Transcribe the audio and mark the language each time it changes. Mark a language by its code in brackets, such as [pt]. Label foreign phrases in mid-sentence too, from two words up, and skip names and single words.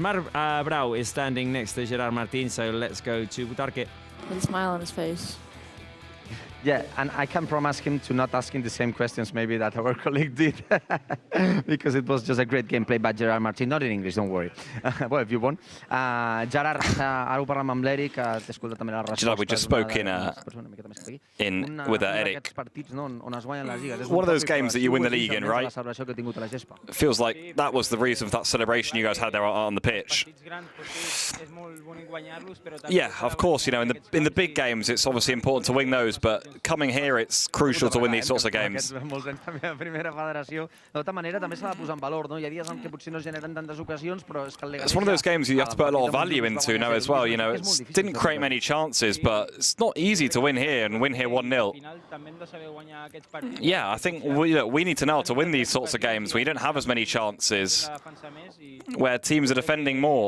[en] Brao is standing next to Gerard Martin, so let's go to Butarque. With a smile on his face. Yeah, and I can promise him to not ask him the same questions maybe that our colleague did, because it was just a great gameplay by Gerard Martin, not in English, don't worry. Well, if you want. [ca] Gerard, ara ho parlem amb l'Eric, t'he escoltat també la resposta. Gerard, [en] we just spoke with Eric. One of those games that you win the league in, right? It feels like that was the reason for that celebration you guys had there on the pitch. Yeah, of course, you know, in the big games, it's obviously important to win those, but coming here, it's crucial to win these sorts of games. [ca] De tota manera, també s'ha de posar en valor, no? Hi ha dies en què potser no es generen tantes ocasions, però és que el Leganés... [en] It's one of those games you have to put a lot of value into now as well. You know, it didn't create many chances, but it's not easy to win here and win here 1-0. Yeah, I think we need to know how to win these sorts of games. We don't have as many chances where teams are defending more.